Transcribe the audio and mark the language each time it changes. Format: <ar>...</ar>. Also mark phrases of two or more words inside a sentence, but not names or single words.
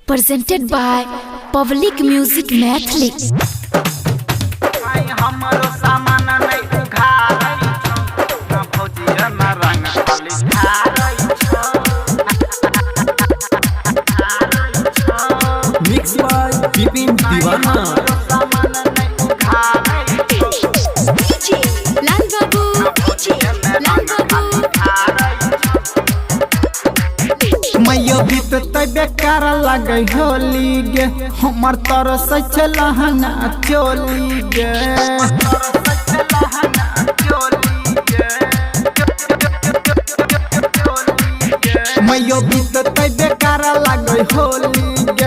<en>presented by Public Music Mathli. Mixed by Bipin Divana.</en> <mai>मैयो बीत बेकार लगे होली गे हमर तरस लहंगा चोली गे मैयो बीत बेकार लगे होली गे</mai>